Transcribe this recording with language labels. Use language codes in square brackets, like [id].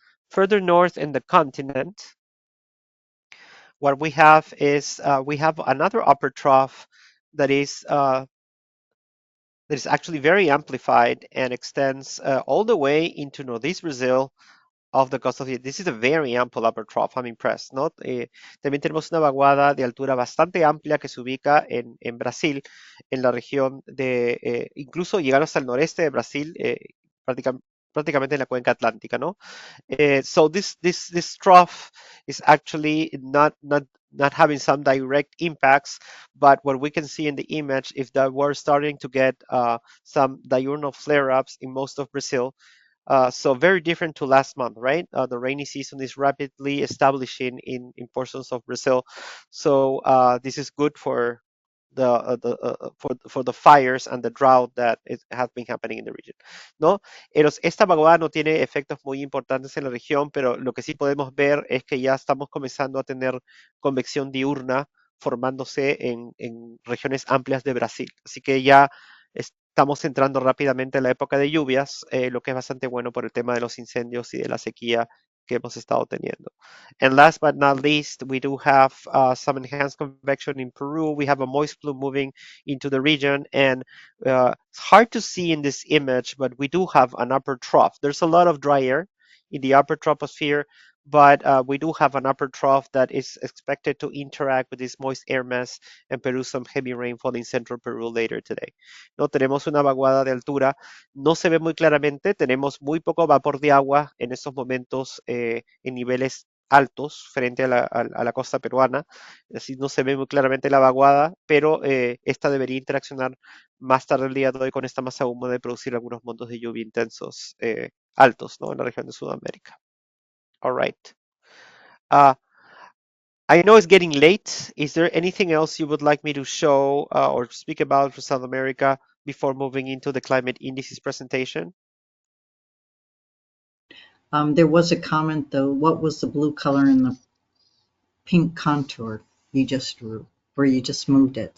[en] Further north in the continent, what we have is we have another upper trough that is actually very amplified and extends all the way into northeast Brazil of the coast of the, this is a very ample upper trough, I'm impressed, [es] ¿no? También tenemos una vaguada de altura bastante amplia que se ubica en Brasil, en la región de, incluso llegar hasta el noreste de Brasil, prácticamente en la cuenca atlántica, ¿no? [en] So this trough is actually not having some direct impacts, but what we can see in the image is that we're starting to get some diurnal flare-ups in most of Brazil. So very different to last month, right? The rainy season is rapidly establishing in portions of Brazil. So this is good for for the fires and the drought that has been happening in the region, [es] ¿no? Esta vaguada no tiene efectos muy importantes en la región, pero lo que sí podemos ver es que ya estamos comenzando a tener convección diurna formándose en regiones amplias de Brasil. Así que ya estamos entrando rápidamente en la época de lluvias, lo que es bastante bueno por el tema de los incendios y de la sequía que hemos estado teniendo. [en] And last but not least, we do have some enhanced convection in Peru. We have a moist plume moving into the region, and it's hard to see in this image, but we do have an upper trough. There's a lot of dry air in the upper troposphere, but we do have an upper trough that is expected to interact with this moist air mass and produce some heavy rainfall in central Peru later today. [es] No tenemos una vaguada de altura, no se ve muy claramente, tenemos muy poco vapor de agua en estos momentos en niveles altos frente a la costa peruana, así no se ve muy claramente la vaguada, pero esta debería interaccionar más tarde el día de hoy con esta masa húmeda y producir algunos montos de lluvia intensos altos, ¿no? En la región de Sudamérica. [en] All right. I know it's getting late. Is there anything else you would like me to show or speak about for South America before moving into the climate indices presentation? There was a comment though. What was the blue color in the pink contour you just drew, or you just moved it?